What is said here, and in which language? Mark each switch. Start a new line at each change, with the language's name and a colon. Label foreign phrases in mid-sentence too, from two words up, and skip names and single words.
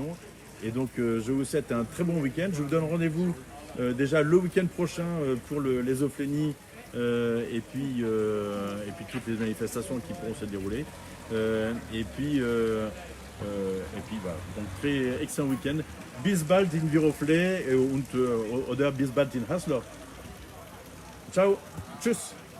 French: Et donc je vous souhaite un très bon week-end. Je vous donne rendez-vous déjà le week-end prochain pour les Ophénies et puis toutes les manifestations qui pourront se dérouler. Et puis voilà, donc très excellent week-end.
German: Bis bald in Viroflay und oder bis bald in Hasseleur. Ciao, tschüss.